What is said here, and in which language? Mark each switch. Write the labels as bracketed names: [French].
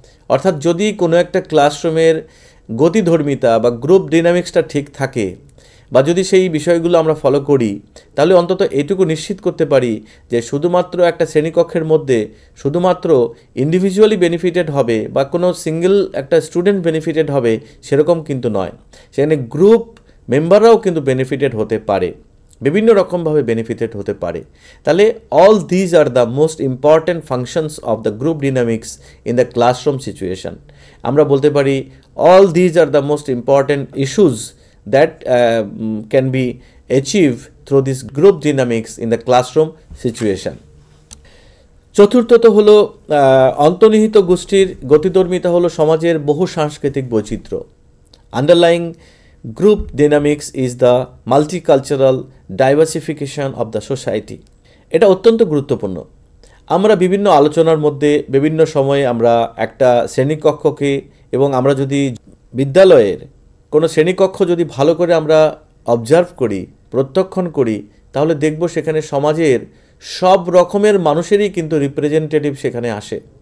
[Bangla] অর্থাৎ যদি কোনো একটা ক্লাসরুমের গতিধর্মিতা বা গ্রুপ ডিনামিক্সটা ঠিক থাকে, বা যদি সেই বিষয়গুলো আমরা ফলো করি, তাহলে অন্তত এটুকু নিশ্চিত করতে পারি যে শুধুমাত্র একটা শ্রেণীকক্ষের মধ্যে শুধুমাত্র ইন্ডিভিজুয়ালি বেনিফিটেড হবে বা কোনো সিঙ্গেল একটা স্টুডেন্ট বেনিফিটেড হবে সেরকম কিন্তু নয়, সেখানে গ্রুপ মেম্বাররাও কিন্তু বেনিফিটেড হতে পারে, বিভিন্ন রকমভাবে বেনিফিটেড হতে পারে। তাহলে [English] All these are the most important functions of the group dynamics in the classroom situation. [Bangla] আমরা বলতে পারি [English] All these are the most important issues that can be achieved through this group dynamics in the classroom situation. [Bangla] চতুর্থত হলো অন্তর্নিহিত গোষ্ঠীর গতিধর্মিতা হলো সমাজের বহু সাংস্কৃতিক বৈচিত্র্য। [English] Underlying group dynamics is the multicultural diversification of the society. [Bangla] এটা অত্যন্ত গুরুত্বপূর্ণ। আমরা বিভিন্ন আলোচনার মধ্যে বিভিন্ন সময়ে আমরা একটা শ্রেণীকক্ষকে, এবং আমরা যদি বিদ্যালয়ের কোনো শ্রেণীকক্ষ যদি ভালো করে আমরা অবজার্ভ করি, প্রত্যক্ষণ করি, তাহলে দেখব সেখানে সমাজের সব রকমের মানুষেরই কিন্তু রিপ্রেজেন্টেটিভ সেখানে আসে।